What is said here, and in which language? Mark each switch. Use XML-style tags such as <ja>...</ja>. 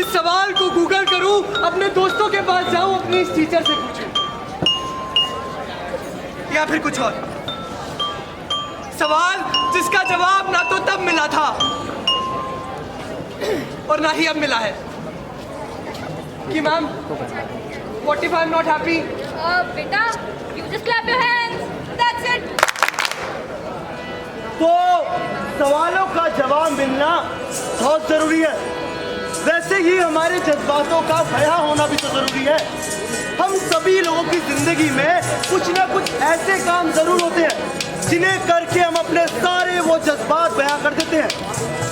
<hi>इस सवाल को गूगल करूं, अपने दोस्तों के पास जाऊं, अपनी इस टीचर से पूछूं, या फिर कुछ और सवाल जिसका जवाब ना तो तब मिला था और ना ही अब मिला है कि ma'am 45</hi> <en>not happy। Beta, you just clap your hands. That's it.</en> <hi>तो सवालों का जवाब मिलना बहुत जरूरी है। वैसे ही हमारे जज्बातों का बयां होना भी तो जरूरी है। हम सभी लोगों की जिंदगी में कुछ ना कुछ ऐसे काम जरूर होते हैं जिन्हें करके हम अपने सारे वो जज्बात बयां कर देते हैं।</hi>